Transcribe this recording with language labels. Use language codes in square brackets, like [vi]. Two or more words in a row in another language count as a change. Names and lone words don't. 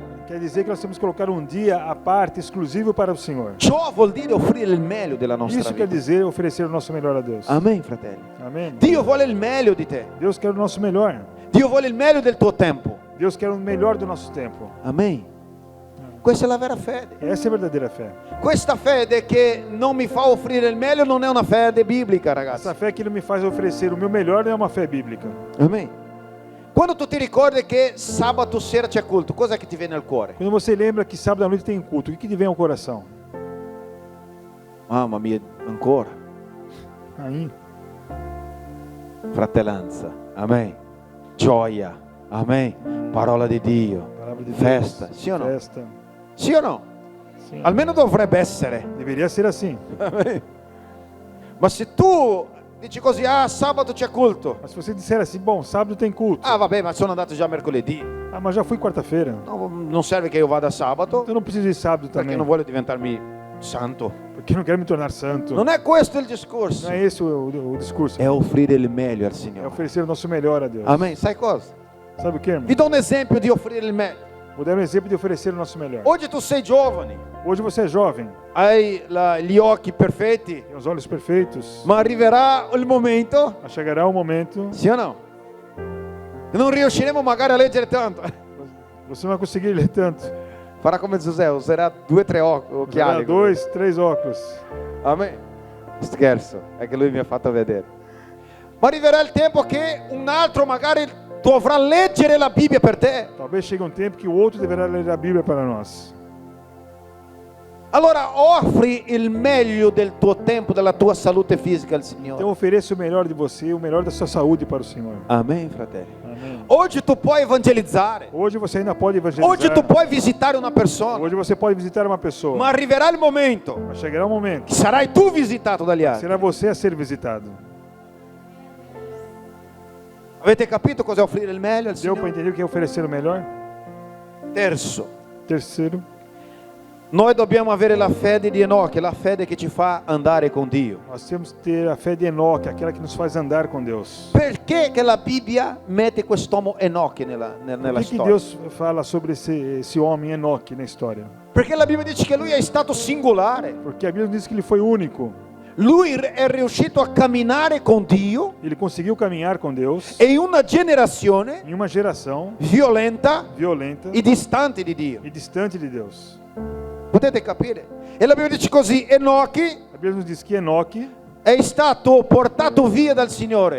[pt] Quer dizer que nós temos que colocar um dia à parte, exclusivo para o Senhor. [it] Ciò vuol dire offrire il meglio della nostra [pt] Isso quer [it] vita. [pt] dizer oferecer o nosso melhor a Deus. [it] Amen, fratelli. [pt] Amém. [it] Dio vuole il meglio di te. [pt] Deus quer o nosso melhor. [it] Dio vuole il meglio del tuo tempo. [pt] Deus quer o melhor do nosso tempo. [it] Amen. Questa è la vera fede. [pt] Essa é a verdadeira fé. [it] Questa fede che non mi fa offrire il meglio non è una fede biblica, ragazzi. [pt] Essa fé que não me faz oferecer o meu melhor não é uma fé bíblica. [it] Amen. Quando tu ti ricordi che sabato sera c'è culto, cosa che ti viene al cuore? [pt] Quando você lembra que sábado à noite tem culto, o que te vem ao coração? [it] Mamma mia, ancora. [pt] Aí, [it] Fratellanza. Amen. Gioia. Amen. Parola di Dio. [pt] palavra de Deus. [it] Festa. Sì o no? [pt] Festa. [it] Sì o no? [pt] Sim. [it] Almeno dovrebbe essere. [pt] Deveria ser assim. [it] Amen. Ma se tu dici così, ah, sabato c'è culto. [pt] Mas se você disser assim, bom, sábado tem culto. [it] Ah, vabbè, ma sono andato già mercoledì. [pt] Ah, mas já fui quarta-feira. [it] No, non serve che io vada sabato, [pt] Então eu não preciso ir sábado [it] perché [pt] também. [it] non voglio diventarmi santo. [pt] Porque eu não quero me tornar santo. [it] Non è questo il discorso. [pt] Não é esse o discurso. [it] È offrire il meglio al [pt] É [it] Signore. [pt] oferecer o nosso melhor a Deus. [it] Amen. Sai cosa? [pt] Sabe o que, irmão? [it] Vi do un esempio di offrire il meglio. [pt] Vou dar um exemplo de oferecer o nosso melhor. [it] Oggi tu sei giovane, [pt] Hoje você é jovem, [it] hai gli occhi perfetti, [pt] tem os olhos perfeitos. [it] ma arriverà il momento, [pt] Mas chegará um momento, [it] sì o no? Non riusciremo magari a leggere tanto. [pt] você não vai conseguir ler tanto. [it] Farà come Giuseppe, userà 2 o 3 occhiali. [pt] Terá 2, 3 óculos. [it] Amen. Scherzo, è che lui mi ha fatto vedere. Ma arriverà il tempo che un altro magari dovrà leggere la Bibbia per te. [pt] Talvez chegue um tempo que o outro deverá ler a Bíblia para nós. [it] Allora offri il meglio del tuo tempo, della tua salute fisica al [pt] Então [it] Signore. [pt] ofereça o melhor de você, o melhor da sua saúde para o Senhor. [it] Amen, fratelli. [pt] Amém. [it] Oggi tu puoi evangelizzare. [pt] Hoje você ainda pode evangelizar. [it] Oggi tu puoi visitare una persona. [pt] Hoje você pode visitar uma pessoa. [it] Ma arriverà il momento [pt] Mas chegará um momento [it] che sarai tu visitato dagli altri. [pt] será você a ser visitado. [it] Avete capito cosa è offrire il meglio al [pt] Deu para [it] Signore? [pt] entender o que é oferecer o melhor? [it] Terzo, [pt] Terceiro, [it] noi dobbiamo avere la fede di Enoch, la fede che ci fa andare con Dio. [pt] nós temos que ter a fé de Enoque, aquela que nos faz andar com Deus. [it] Perché che la Bibbia mette quest'uomo Enoch nella [pt] Por que [it] storia? [pt] Deus fala sobre esse homem Enoque na história? [it] Perché la Bibbia dice che lui è stato singolare. [pt] Porque a Bíblia diz que ele foi único. [it] Lui è riuscito a camminare con Dio [pt] Ele conseguiu caminhar com Deus [it] e in una generazione [pt] em uma geração [it] violenta [pt] violenta [it] e distante di Dio. [pt] e distante de Deus. [it] Potete capire? E la Bibbia dice così, Enoch [pt] A Bíblia nos diz que Enoque, [it] è stato portato via dal Signore